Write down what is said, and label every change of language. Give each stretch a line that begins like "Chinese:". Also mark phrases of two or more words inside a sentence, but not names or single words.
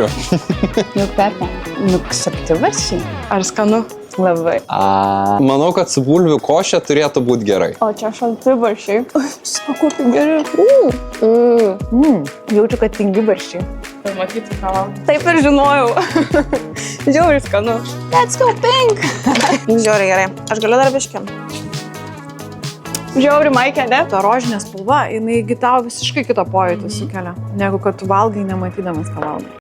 Lithuanian: Nu, Pepe, nu, šaltibarščiai. Ar skanu? Labai. Manau, kad su bulvių košė turėtų būti gerai. O čia šaltibarščiai. Sako, tai geri. Jaučiu, kad tingi barščiai. Tai matyti, ką valgau. Taip ir žinojau. Žiauriai skanu.
English: Let's go pink.
Lithuanian: Žiauriai gerai. Aš galiu dar biškim. Žiauriai maikė, ne? Ta rožinė spalva, jinai tau visiškai kitą pojūtį sukelia, negu kad tu valgai nematydamas, ką valgai.